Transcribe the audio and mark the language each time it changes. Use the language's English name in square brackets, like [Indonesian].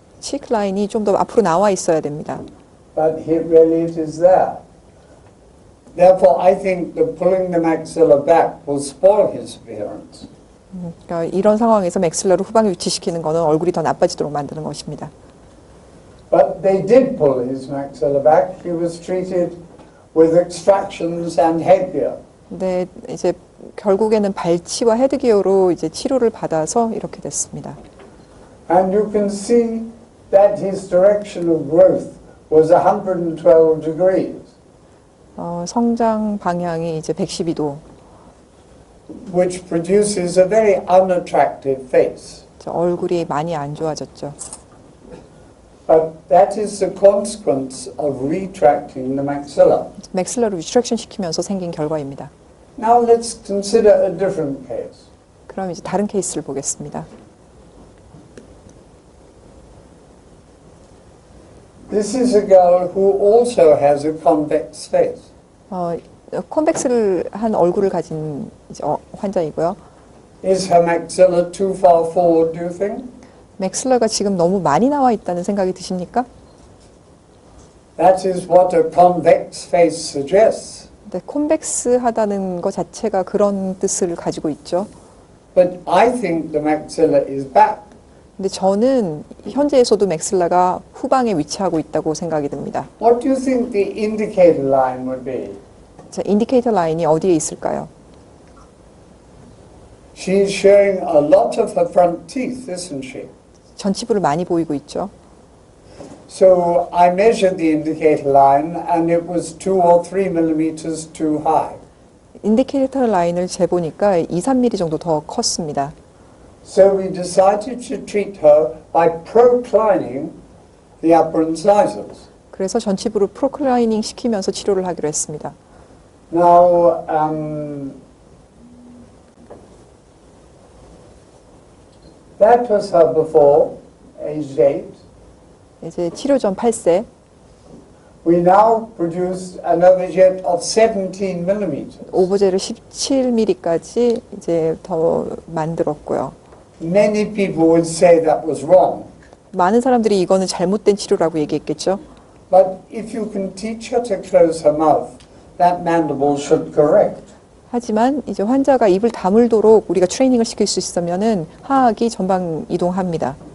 [Korean] 치크 라인이 좀 더 앞으로 나와 있어야 됩니다. [English] but really it is there. Therefore, I think that pulling the maxilla back will spoil his appearance. [Korean] 그러니까 이런 상황에서 맥실러를 후방에 위치시키는 것은 얼굴이 더 나빠지도록 만드는 것입니다. [English] But they did pull his maxilla back. He was treated with extractions and headgear. [Korean] 근데 이제 결국에는 발치와 헤드기어로 이제 치료를 받아서 이렇게 됐습니다. [English] And you can see that his direction of growth was 112 degrees, [Korean] 성장 방향이 이제 112도, [English] which produces a very unattractive face. [Korean] 얼굴이 많이 안 좋아졌죠. [English] But that is the consequence of retracting the maxilla. [Korean] 맥실러를 리트랙션 시키면서 생긴 결과입니다. [English] Now let's consider a different case. [Korean] 그럼 이제 다른 케이스를 보겠습니다. [English] This is a girl who also has a convex face. [Korean] 콘벡스를 한 얼굴을 가진 이제 환자이고요. [English] Is her maxilla too far forward, do you think? [Korean] 맥실러가 지금 너무 많이 나와 있다는 생각이 드십니까? [English] That is what a convex face suggests. [Korean] 네, 콘벡스하다는 것 자체가 그런 뜻을 가지고 있죠. [English] But I think the maxilla is back. [Korean] 근데 저는 현재에서도 맥실라가 후방에 위치하고 있다고 생각이 듭니다. [English] What do you think the indicator line would be? [Korean] 자, 인디케이터 라인이 어디에 있을까요? [English] She's showing a lot of her front teeth, isn't she? [Korean] 전치부를 많이 보이고 있죠. [English] So I measured the indicator line and it was 2 or 3 millimeters too high. [Korean] 인디케이터 라인을 재보니까 2, 3mm 정도 더 컸습니다. [English] So we decided to treat her by proclining the upper incisors. [Korean] 그래서 전치부를 프로클라이닝 시키면서 치료를 하기로 했습니다. [English] Now, that was her before, aged 8. [Korean] 이제 치료 전 8세, [English] We now produced an overjet of 17 millimeters. [Korean] 오버제를 17mm까지 이제 더 만들었고요. [English] Many people would say that was wrong. [Korean] 많은 사람들이 이거는 잘못된 치료라고 얘기했겠죠. [English] But if you can teach her to close her mouth, that mandible should correct. [Korean] 하지만 이제 환자가 입을 다물도록 우리가 트레이닝을 시킬 수 있으면은 하악이 전방 이동합니다.